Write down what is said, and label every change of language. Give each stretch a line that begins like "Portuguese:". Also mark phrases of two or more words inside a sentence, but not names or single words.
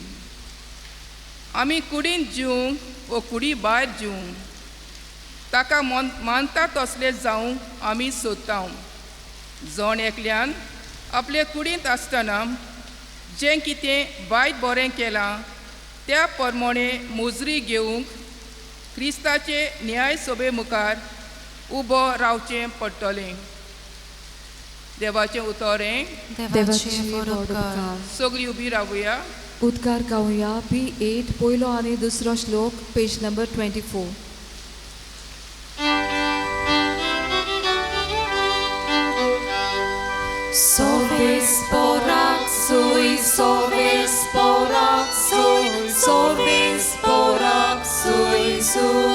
Konkani: आमी कुडींत जिवंक व कुडी भायर जिवंक ताका मानता तसले जावंक आमी सोदता जण एकल्यान आपले कुडींत आसतना जें कितें वायट बरें केलां त्या प्रमाणे मोजरी घेवंक क्रिस्ताचे न्याय सभे मुखार उबो रावचें पडटलें देवाचें उतोरें देवाचे उदकार सगळीं उबी रावुया उद्गार गावया B8 पयलो आनी दुसरो श्लोक
English: page number
Konkani: 24 Soves porak sui, soves porak sui, soves porak sui su.